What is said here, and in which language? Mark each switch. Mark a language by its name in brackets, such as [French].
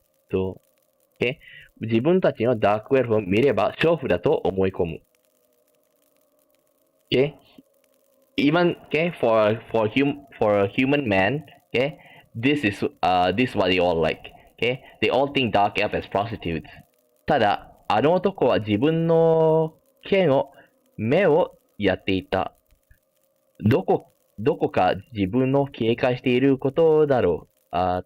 [Japanese] と、自分たちのダークエルフを見れば娼婦だと思い込む。 [English] Even for a human man, this is what they all like. They all think dark elf as prostitutes. [Japanese] ただ、あの男は自分の目をやっていた。どこか自分の警戒していることだろう。